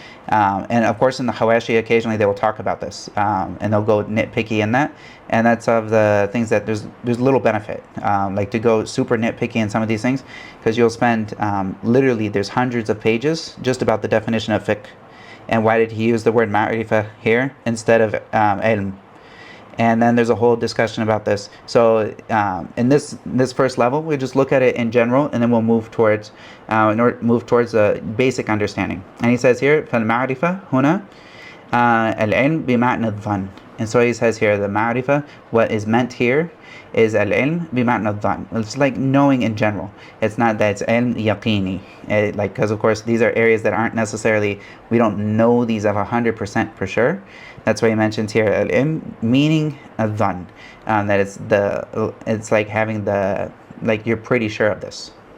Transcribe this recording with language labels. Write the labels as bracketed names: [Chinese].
[English] And of course in the Hawashi occasionally they will talk about this and they'll go nitpicky in that, and that's of the things that there's little benefit like to go super nitpicky in some of these things, because you'll spend literally there's hundreds of pages just about the definition of fiqh and why did he use the word ma'rifah here instead of ilm. And then there's a whole discussion about this. So in this first level, we just look at it in general, and then we'll move towards a basic understanding. And he says here, [Arabic] فَالْمَعْرِفَةُ هُنَا الْعِلْمُ بِمَعْنَى الظَّنِّ. [English] And so he says here, the ma'rifah, what is meant here is al-ilm [Arabic] بِمَعْنَى الظَّنِّ. [English] It's like knowing in general. It's not that it's ilm yaqini. Like, because of course these are areas that aren't necessarily, we don't know these of 100% for sure. That's why he mentions here al-ilm, meaning al-dhan, that it's like having like you're pretty sure of this.